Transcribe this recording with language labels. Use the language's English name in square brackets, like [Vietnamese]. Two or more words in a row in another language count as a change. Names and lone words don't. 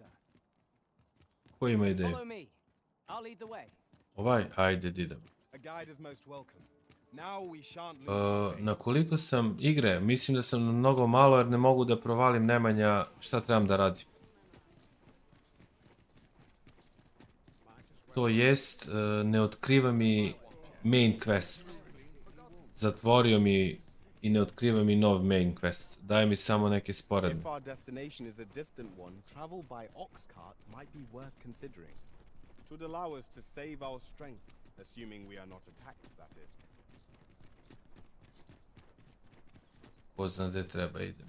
[Serbian] Ko ima ideju? [English] Follow me. I'll lead the way. [Serbian] Ovaj, ajde, idemo. [English] A guide is most welcome. Now we shan't lose our way. [Serbian] Na koliko sam igre? Mislim da sam mnogo malo jer ne mogu da provalim Nemanja šta trebam da radim. To jest, ne otkriva mi [English] main quest. [Serbian] Zatvorio mi i ne otkriva mi nov [English] main quest. [Serbian] Daje mi samo neke sporedne. [English] If our destination is a distant one, travel by ox cart might be worth considering. It would allow us to save our strength, assuming we are not attacked, that is. [Serbian] Ko zna gde treba idem.